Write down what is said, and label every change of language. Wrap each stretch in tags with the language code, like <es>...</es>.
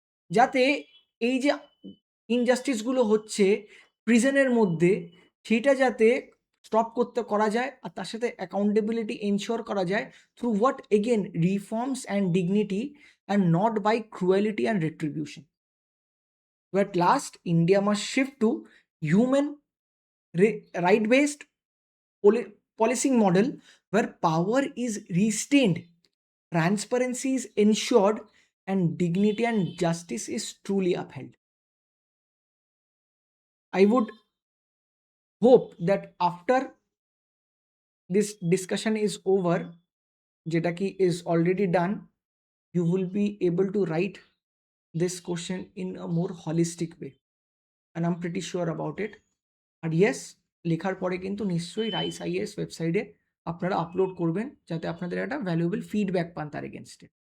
<bn>যাতে এই যে ইনজাস্টিসগুলো হচ্ছে প্রিজনের মধ্যে, সেটা যাতে স্টপ করা যায়, আর তার সাথে অ্যাকাউন্টেবিলিটি এনশিওর করা যায় through what again reforms and dignity, and not by cruelty and retribution.</bn> <en>So at last, India must shift to human right based policing model where power is restrained, transparency is ensured, and dignity and justice is truly upheld. I would hope that after this discussion is over, Jetaki is already done, you will be able to write this question in a more holistic way. And I'm pretty sure about it.</en> <bn>আর yes, লেখার পরে কিন্তু নিশ্চয়ই rice is ওয়েবসাইটে আপনারা upload করবেন, যাতে আপনাদের একটা ভ্যালুয়েবল ফিডব্যাক পান তার এগেনস্টে।</bn>